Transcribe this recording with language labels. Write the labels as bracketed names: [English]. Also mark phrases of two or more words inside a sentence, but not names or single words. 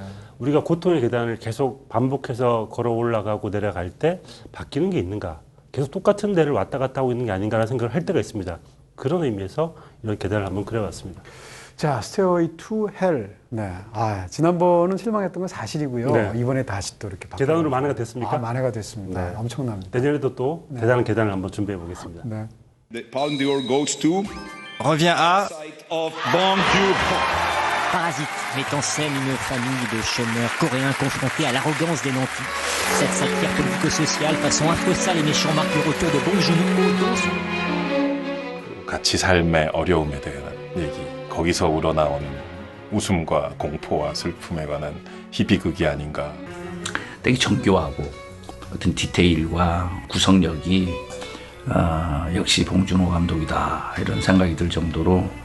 [Korean] 우리가 고통의 계단을 계속 반복해서 걸어 올라가고 내려갈 때 바뀌는 게 있는가 계속 똑같은 데를 왔다 갔다 하고 있는 게 아닌가라는 생각을 할 때가 있습니다. 그런 의미에서 이런 계단을 한번 그려봤습니다. 자, 스테어웨이 투 헬. 네. 아, 지난번은 실망했던 건 사실이고요. 네. 이번에 다시 또 이렇게 계단으로 만회가 됐습니까? 아, 만회가 됐습니다. 네. 엄청납니다. 내년에도 또 대단한 계단을 한번 준비해 보겠습니다. 네. [English] The Palme d'Or goes to [French] Revient à [English] site of Bong Joon-ho. [French] Parasite met en scène une famille de chômeurs coréens confrontés à l'arrogance des nantis. Cette satire politico-sociale façon un peu sale et méchant marque le retour de Bong Joon-ho dans son... [Korean] 같이 삶의 어려움에 대한 얘기, 거기서 우러나오는 웃음과 공포와 슬픔에 관한 희비극이 아닌가. 되게 정교하고 어떤 디테일과 구성력이 역시 봉준호 감독이다 이런 생각이 들 정도로